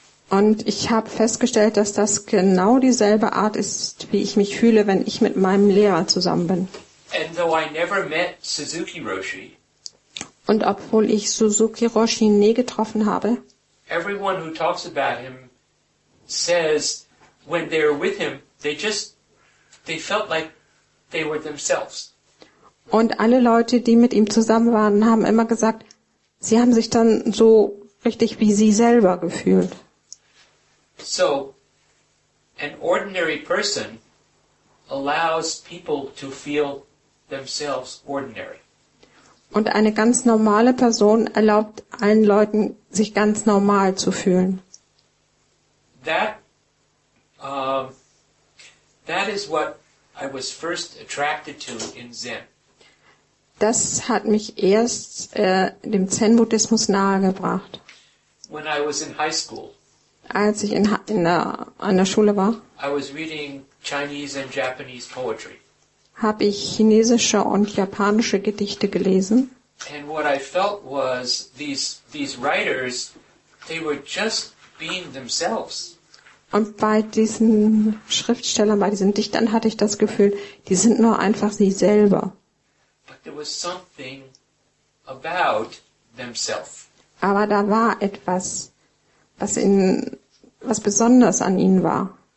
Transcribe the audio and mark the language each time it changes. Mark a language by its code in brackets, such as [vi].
[de] Und ich habe festgestellt, dass das genau dieselbe Art ist, wie ich mich fühle, wenn ich mit meinem Lehrer zusammen bin. [en] And though I never met Suzuki Roshi, [de] und obwohl ich Suzuki Roshi nie getroffen habe, [en] everyone who talks about him says when they were with him, they felt like they were themselves. [de] Und alle Leute, die mit ihm zusammen waren, haben immer gesagt, sie haben sich dann so richtig wie sie selber gefühlt. [en] So, an ordinary person allows people to feel themselves ordinary. [de] Und eine ganz normale Person erlaubt allen Leuten, sich ganz normal zu fühlen. [en] That is what I was first attracted to in Zen. [de] Das hat mich erst dem Zen-Buddhismus nahegebracht. [en] When I was in high school, [de] Als ich an der Schule war, [en] I was reading Chinese and Japanese poetry. [de] habe ich chinesische und japanische Gedichte gelesen. [en] And what I felt was these writers, they were just being themselves. [de] Und bei diesen Schriftstellern, bei diesen Dichtern hatte ich das Gefühl, die sind nur einfach sie selber. [en] But there was something about themselves. [de] Aber da war etwas, was besonders an ihnen war.